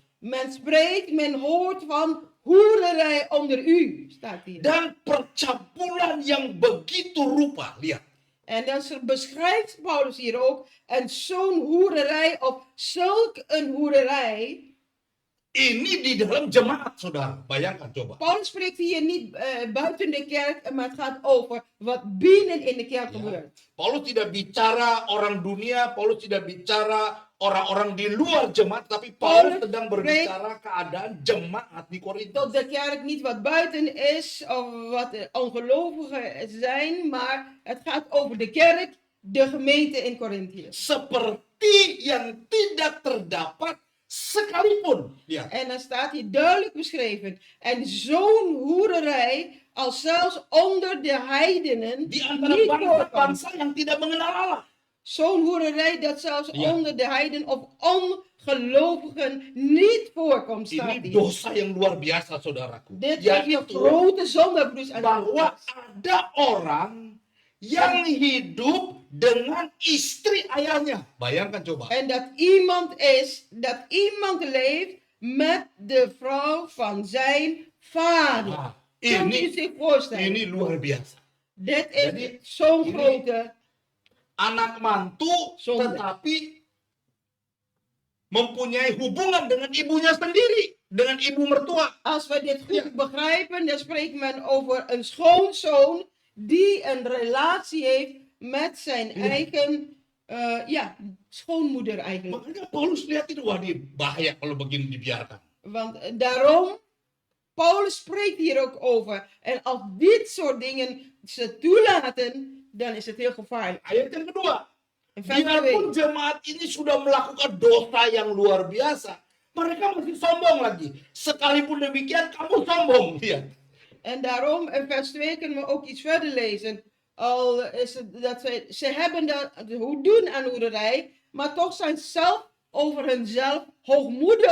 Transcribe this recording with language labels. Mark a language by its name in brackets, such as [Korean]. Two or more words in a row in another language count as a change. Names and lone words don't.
[Dutch] Men spreekt, men hoort van hoererij onder u, staat hier. [Indonesian] Dan percabulan yang begitu rupa, lihat. [Dutch] En dan beschrijft Paulus hier ook, en zo'n hoererij of zulk een hoererij. [Indonesian] Ini di dalam jemaat, saudara. Bayangkan coba. [Dutch] Paulus spreekt hier niet buiten de kerk, maar het gaat over wat binnen in de kerk [Indonesian] Ya. [Dutch] gebeurt. [Indonesian] Paulus tidak bicara orang dunia, Paulus tidak bicara orang-orang di luar jemaat, tapi Paulus Paulus sedang berbicara keadaan jemaat di Korintus. [Dutch] Tot de kerk niet wat buiten is of wat ongelovigen zijn, maar het gaat over de kerk, de gemeente in Korintië. [Indonesian] Seperti yang tidak terdapat sekalipun. Lihat. [Dutch] En dan staat hier duidelijk beschreven. En zo'n hoererij, als zelfs onder de heidenen, [Indonesian] Di antara [Dutch] niet voorkomt. [Indonesian] bangsa-bangsa yang tidak mengenal Allah. [Dutch] Zo'n hoererij dat zelfs Ja. onder de heiden of ongelovigen niet voorkomt, staat [Indonesian] Ini [Dutch] hier. [Indonesian] dosa yang luar biasa, saudaraku. [Dutch] Dit is een [Indonesian] Yaitu [Dutch] grote zonde, broers en [Indonesian] bahwa [Dutch] zusters. [Indonesian] ada orang yang hidup dengan istri ayahnya. Bayangkan coba. [Dutch] En dat iemand leeft met de vrouw van zijn vader. [Indonesian] Nah, [Dutch] Kunt u [Indonesian] ini [Dutch] zich voorstellen? [Indonesian] ini luar biasa. [Dutch] Dit is [Indonesian] Jadi, [Dutch] zo'n [Indonesian] ini- [Dutch] grote [Indonesian] Anak mantu [Dutch] Zonde. [Indonesian] tetapi mempunyai hubungan dengan ibunya sendiri, dengan ibu mertua. [Dutch] Als we dit goed Ja. begrijpen, dan spreekt men over een schoonzoon die een relatie heeft met zijn Ja. eigen schoonmoeder eigenlijk. [Indonesian] Makanya Paulus lihat itu, wah ini bahaya kalau begini dibiarkan. [Dutch] Want daarom, Paulus spreekt hier ook over. En als dit soort dingen ze toelaten, dan is het heel gevaarlijk. [Indonesian] Ayat yang kedua, [Dutch] In vers [Indonesian] biarpun [Dutch] 2. [Indonesian] jemaat ini sudah melakukan dosa yang luar biasa, mereka masih sombong lagi. Sekalipun demikian, kamu sombong. Lihat. [Dutch] En daarom, in vers 2 kunnen we ook iets verder lezen. Al is het dat ze hebben dat doen aan hoererij, maar toch zijn ze zelf over hunzelf hoogmoedig